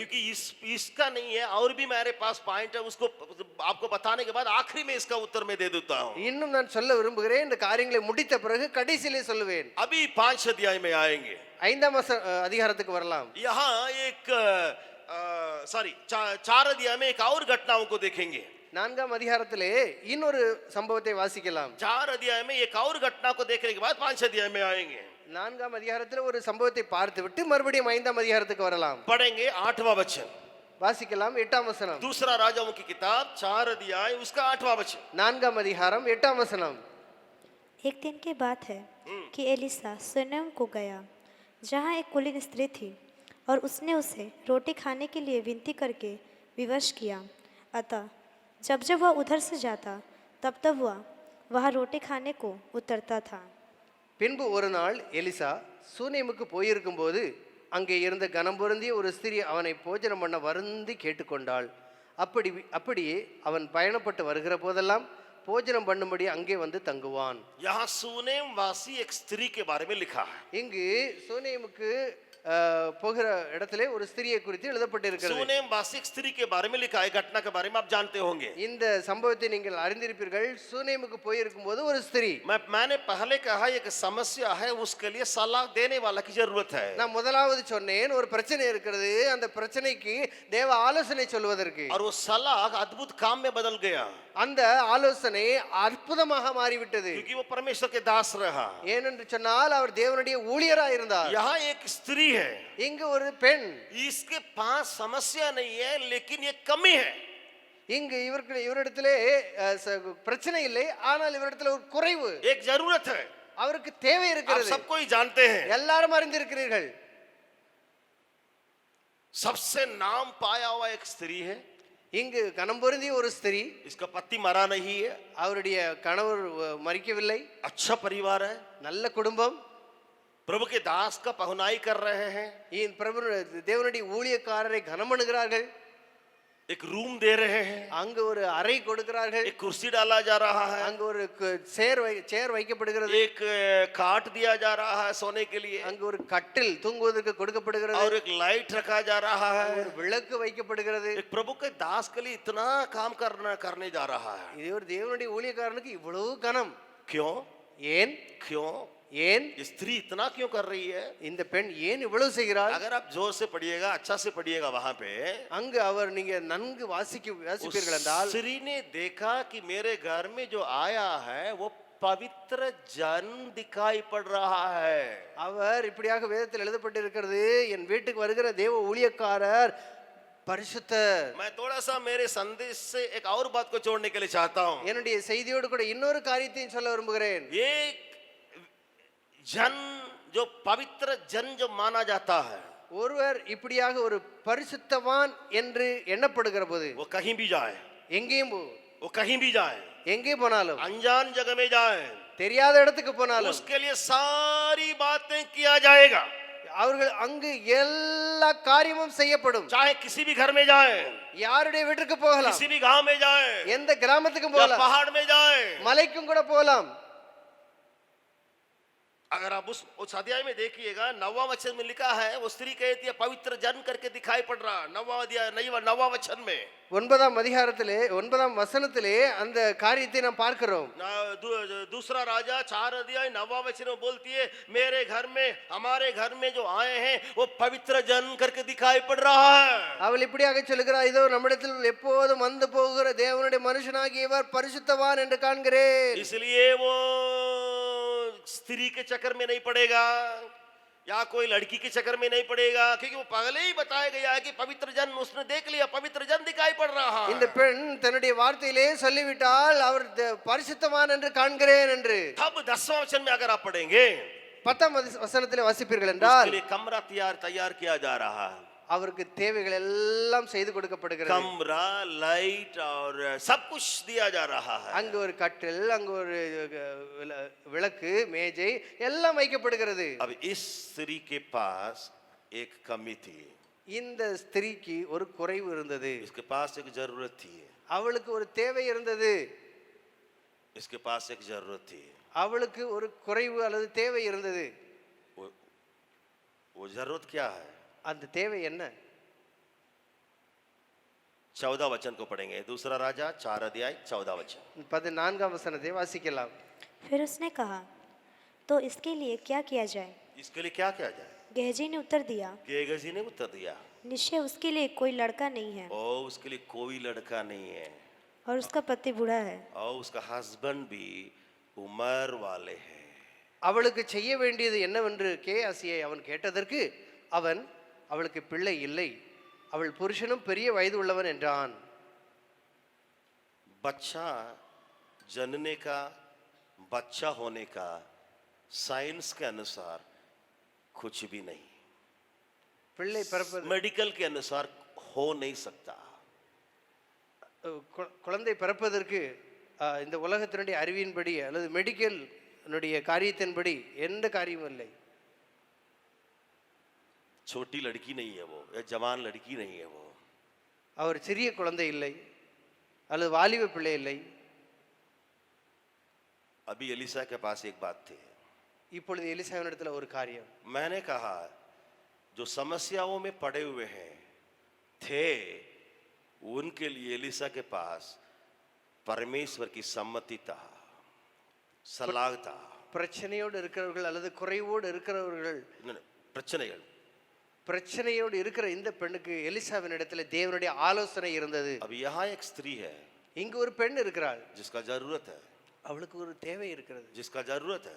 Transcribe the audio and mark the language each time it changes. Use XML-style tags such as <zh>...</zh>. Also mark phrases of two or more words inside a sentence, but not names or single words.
<hi>क्योंकि इसका नहीं है, और भी मेरे पास पॉइंट है, उसको आपको बताने के बाद आखिरी में इसका उत्तर मैं दे देता हूं.</hi> <ta>இன்னும் நான் சொல்ல விரும்புகிறேன், இந்த காரியங்களை முடித்த பிறகு கடைசியிலே சொல்லுவேன்.</ta> <hi>अभी 5 अध्याय में आएंगे.</hi> <ta>5ஆம் அதிகாரத்துக்கு வரலாம்.</ta> <hi>यहाँ एक 4 अध्याय में एक और घटनाओं को देखेंगे.</hi> <ta>4ஆம் அதிகாரத்திலே இன்னொரு சம்பவத்தை வாசிக்கலாம்.</ta> <hi>4 अध्याय में एक और घटना को देखने के बाद 5 अध्याय में आएंगे.</hi> <ta>4ஆம் அதிகாரத்தில் ஒரு சம்பவத்தை பார்த்து விட்டு மறுபடியும் 5ஆம் அதிகாரத்துக்கு வரலாம்.</ta> <hi>पढ़ेंगे 8वां वचन,</hi> <ta>வாசிக்கலாம் 8ஆம் வசனம்.</ta> <hi>दूसरा राजाओं की किताब 4 अध्याय उसका 8वां वचन.</hi> <ta>4ஆம் அதிகாரம் 8ஆம் வசனம்.</ta> <hi>एक दिन की बात है कि एलिसा सुनम को गया, जहाँ एक कुलीन स्त्री थी, और उसने उसे रोटी खाने के लिए विनती करके विवश किया. अतः जब जब वह उधर से जाता तब तब वह वहाँ रोटी खाने को उतरता था.</hi> <ta>பின்பு ஒரு நாள் எலிசா சூனேமுக்கு போயிருக்கும் போது அங்கே இருந்த கனம் பொருந்திய ஒரு ஸ்திரீ அவனை போஜனம் பண்ண வருந்தி கேட்டுக்கொண்டாள். அப்படியே அவன் பயணப்பட்டு வருகிற போதெல்லாம் போஜனம் பண்ணும்படி அங்கே வந்து தங்குவான்.</ta> <hi>यहाँ सुनेम वासी एक स्त्री के बारे में लिखा है.</hi> <ta>இங்கு சூனேமுக்கு போகிற இடத்திலே ஒரு ஸ்திரியை குறித்து எழுதப்பட்டிருக்கிறது.</ta> <hi>सुनेम वासी एक स्त्री के बारे में लिखा है. घटना के बारे में आप जानते होंगे.</hi> <ta>இந்த சம்பவத்தை நீங்கள் அறிந்திருப்பீர்கள். சூனேமுக்கு போயிருக்கும் போது ஒரு ஸ்திரீ,</ta> <hi>मैंने पहले कहा एक समस्या है, उसके लिए सलाह देने वाला की जरूरत है.</hi> <ta>நான் முதலாவது சொன்னேன் ஒரு பிரச்சனை இருக்கிறது, அந்த பிரச்சனைக்கு தேவ ஆலோசனை சொல்வதற்கு.</ta> <hi>और वो सलाह अद्भुत काम में बदल गया,</hi> <ta>அந்த ஆலோசனை அற்புதமாக மாறிவிட்டது.</ta> <hi>क्योंकि वो परमेश्वर के दास रहा.</hi> <ta>ஏனென்று சொன்னால் அவர் தேவனுடைய ஊழியராய் இருந்தார்.</ta> <hi>यहाँ एक स्त्री है,</hi> <ta>இங்கு ஒரு பெண்,</ta> <hi>इसके पास समस्या नहीं है, लेकिन ये कमी है.</hi> <ta>இங்கு இவரிடத்திலே பிரச்சனை இல்லை, ஆனால் இவரிடத்தில் ஒரு குறைவு,</ta> <hi>एक जरूरत है.</hi> <ta>அவருக்கு தேவை</ta> <hi>आप</hi> <ta>இருக்கிறது.</ta> <hi>सबको ही जानते हैं.</hi> <ta>எல்லாரும் அறிந்திருக்கிறீர்கள்.</ta> <hi>सबसे नाम पाया हुआ एक स्त्री है.</hi> <ta>இங்கு கணம் பொருந்திய ஒரு ஸ்திரீ,</ta> <hi>इसका पति मरा नहीं है,</hi> <ta>அவருடைய கணவர் மரிக்கவில்லை,</ta> <hi>अच्छा परिवार है,</hi> <ta>நல்ல குடும்பம்,</ta> <hi>प्रभु के दास का पहुनाई कर रहे हैं,</hi> <ta>பிரபு தேவனுடைய ஊழியக்காரரை கனமணுகிறார்கள்,</ta> <hi>एक रूम दे रहे हैं,</hi> <ta>அங்கு ஒரு அறை கொடுக்கிறார்கள்,</ta> <hi>एक कुर्सी डाला जा रहा है,</hi> <ta>அங்கு ஒரு சேர் வைக்கப்படுகிறது,</ta> <hi>एक खाट दिया जा रहा है सोने के लिए,</hi> <ta>அங்கு ஒரு கட்டில் தூங்குவதற்கு கொடுக்கப்படுகிறது,</ta> <hi>और एक लाइट रखा जा रहा है.</hi> <ta>ஒரு விளக்கு வைக்கப்படுகிறது.</ta> <hi>एक प्रभु के दास के लिए इतना काम करने जा रहा है.</hi> <ta>இது ஒரு தேவனுடைய ஊழியக்காரனுக்கு இவ்வளவு கனம்.</ta> <hi>क्यों?</hi> <ta>ஏன்</ta> <hi>क्यों?</hi> <ta>ஏன்</ta> <hi>ये स्त्री इतना क्यों कर रही है?</hi> <ta>இந்த பெண் ஏன் இவ்வளவு செய்கிறாள்?</ta> <hi>अगर आप जोर से पढ़िएगा, अच्छा से पढ़िएगा, वहां पे</hi> <ta>அங்கு அவர் நீங்க நன்கு வாசிப்பீர்கள் என்றால்,</ta> <hi>स्त्री ने देखा कि मेरे घर में जो आया है वो पवित्र जन दिखाई पड़ रहा है.</hi> <ta>அவர் இப்படியாக வேதத்தில் எழுதப்பட்டிருக்கிறது, என் வீட்டுக்கு வருகிற தேவ ஊழியக்காரர் பரிசுத்தர்.</ta> <hi>मैं थोड़ा सा मेरे संदेश से एक और बात को जोड़ने के लिए चाहता हूं.</hi> <ta>என்னுடைய செய்தியோடு கூட இன்னொரு காரியத்தையும் சொல்ல விரும்புகிறேன்.</ta> <hi>एक जन जो पवित्र जन जो माना जाता है,</hi> <ta>ஒருவர் இப்படியாக ஒரு பரிசுத்தவான் என்று எண்ணப்படுகிற போது,</ta> <hi>वो कहीं भी जाए,</hi> <ta>எங்கேயும்</ta> <hi>वो कहीं भी जाए,</hi> <ta>எங்கே போனாலும்,</ta> <hi>अनजान जगह में जाए,</hi> <ta>தெரியாத இடத்துக்கு போனாலும்,</ta> <hi>उसके लिए सारी बातें किया जाएगा.</hi> <ta>அவர்கள் அங்கு எல்லா காரியமும் செய்யப்படும்.</ta> <hi>चाहे किसी भी घर में जाए,</hi> <ta>யாருடைய வீட்டுக்கு போகலாம்,</ta> <hi>किसी भी गांव में जाए,</hi> <ta>எந்த கிராமத்துக்கும்</ta> <hi>या</hi> <ta>போகலாம்,</ta> <hi>पहाड़ में जाए.</hi> <ta>மலைக்கும் கூட போகலாம்.</ta> <hi>अगर आप उस अध्याय में देखिएगा, 9वां वचन में लिखा है, वो स्त्री कहती है पवित्र जन करके दिखाई पड़ रहा. 9वां अध्याय 9वां वचन में</hi> <ta>9ஆம் அதிகாரத்திலே 9ஆம் வசனத்திலே அந்த காரியத்தை நாம் பார்க்கிறோம்.</ta> <hi>दूसरा राजा 4 अध्याय 9वां वचन में बोलती है, मेरे घर में, हमारे घर में जो आए हैं वो पवित्र जन करके दिखाई पड़ रहा है.</hi> <ta>அவள் இப்படியாக சொல்கிறார், இதோ நம்மிடத்தில் எப்போதும் வந்து போகிற தேவனுடைய மனுஷனாகியவர் பரிசுத்தவான் என்று காண்கிறேன்.</ta> <hi>इसलिए वो स्त्री के चक्कर में नहीं पड़ेगा, या कोई लड़की के चक्कर में नहीं पड़ेगा, क्योंकि वो पहले ही बताया गया है कि पवित्र जन उसने देख लिया, पवित्र जन दिखाई पड़ रहा है.</hi> <ta>இந்த பெண் தன்னுடைய வார்த்தையிலே சொல்லிவிட்டால் அவர் பரிசுத்தவான் என்று காண்கிறேன் என்று.</ta> <hi>तब 10वां वचन में अगर आप पढ़ेंगे,</hi> <ta>10ஆம் வசனத்திலே வாசிப்பீர்கள் என்றால்,</ta> <hi>उसके लिए कमरा तैयार किया जा रहा है.</hi> <ta>அவருக்கு தேவைகள் எல்லாம் செய்து கொடுக்கப்படுகிறது.</ta> <hi>कमरा, लाइट और सब कुछ दिया जा रहा है.</hi> <ta>அங்கு ஒரு கட்டில், அங்கு ஒரு விளக்கு, மேஜை எல்லாம் வைக்கப்படுகிறது.</ta> <hi>अब इस स्त्री के पास एक कमी थी.</hi> <ta>இந்த ஸ்திரீக்கு ஒரு குறைவு இருந்தது.</ta> <hi>इसके पास एक जरूरत थी.</hi> <ta>அவளுக்கு ஒரு தேவை இருந்தது.</ta> <hi>इसके पास एक जरूरत थी.</hi> <ta>அவளுக்கு ஒரு குறைவு அல்லது தேவை இருந்தது.</ta> <hi>वो जरूरत क्या है?</hi> <ta>அந்த தேவை என்ன?</ta> <hi>14 वचन को पढ़ेंगे. दूसरा राजा 4 अध्याय 14 वचन.</hi> <ta>14ஆம் வசனத்தை வாசிக்கலாம்.</ta> <hi>फिर उसने कहा, तो इसके लिए क्या किया जाए? इसके लिए क्या किया जाए? गेहजी ने उत्तर दिया, गेहजी ने उत्तर दिया, निश्चय उसके लिए कोई लड़का नहीं है ओ उसके लिए कोई लड़का नहीं है, और उसका पति बूढ़ा है और उसका हस्बैंड भी उम्र वाले हैं.</hi> <ta>அவளுக்கு செய்ய வேண்டியது என்னவென்று கேயாசியை அவன் கேட்டதற்கு அவன், அவளுக்கு பிள்ளை இல்லை, அவள் புருஷனும் பெரிய வயது உள்ளவன் என்றான்.</ta> <hi>बच्चा जनने का, बच्चा होने का साइंस के अनुसार कुछ भी नहीं,</hi> <ta>பிள்ளை பிறப்பது,</ta> <hi>मेडिकल के अनुसार हो नहीं सकता.</hi> <ta>குழந்தை பிறப்பதற்கு இந்த உலகத்தினுடைய அறிவின்படி அல்லது மெடிக்கல் காரியத்தின்படி எந்த காரியமும் இல்லை.</ta> <hi>छोटी लड़की नहीं है वो, या जवान लड़की नहीं है वो.</hi> <ta>அவர் சிறிய குழந்தை இல்லை அல்லது வாலிப பிள்ளை இல்லை.</ta> <hi>अभी एलिसा के पास एक बात थी।</hi> <ta>இப்பொழுது எலிசாவினிடத்துல ஒரு காரியம்.</ta> <hi>मैंने कहा जो समस्याओं में पड़े हुए हैं थे उनके लिए एलिसा के पास परमेश्वर की सम्मति था, सलाह था।</hi> <ta>பிரச்சனையோடு இருக்கிறவர்கள் அல்லது குறைவோடு இருக்கிறவர்கள், பிரச்சனைகள் பிரச்சனையோடு இருக்கிற இந்த பெண்ணுக்கு எலிசாவின் இடத்துல தேவனுடைய ஆலோசனை இருந்தது.</ta> <hi>अब यहाँ एक स्त्री है</hi> <ta>இங்கு ஒரு பெண் இருக்கிறாள்,</ta> <hi>जिसका जरूरत है,</hi> <ta>அவளுக்கு ஒரு தேவை இருக்கிறது,</ta> <hi>जिसका जरूरत है।</hi>